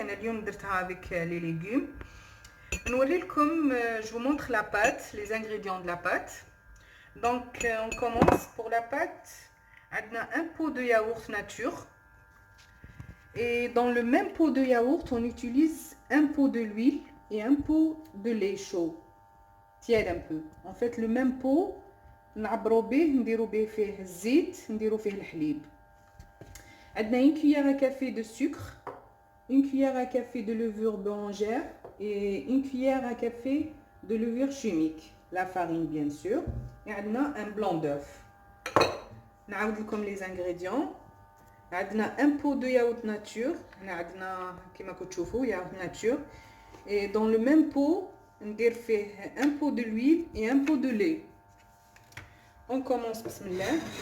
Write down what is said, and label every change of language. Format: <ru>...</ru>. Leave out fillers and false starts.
<ar>أنا اليوم درتها</ar> <fr>avec les légumes.</fr> <ar>نوريلكم,</ar> <fr>je vous montre la pâte, les ingrédients de la pâte. Donc, on commence pour la pâte. On a un pot de yaourt nature. Et dans le même pot de yaourt, on utilise un pot de l'huile et un pot de lait chaud. Tiède un peu.</fr> <ar>En fait, le même pot, نعبرو به نديرو به فيه الزيت نديرو فيه الحليب. عندنا</ar> <fr>une cuillère à café de sucre, une cuillère à café de levure boulangère et une cuillère à café de levure chimique. La farine bien sûr. Et</fr> <ar>عندنا</ar> <fr>un blanc d'œuf.</fr> <ar>نعاود لكم</ar> <fr>les ingrédients.</fr> <ar>عندنا</ar> <fr>un pot de yaourt nature.</fr> <ar>عندنا كما كتشوفوا</ar> <fr>yaourt nature. Et dans le même pot,</fr> <ar>ندير فيه</ar> <fr>un pot de l'huile et un pot de lait. On commence</fr> <ar>بسم الله.</ar>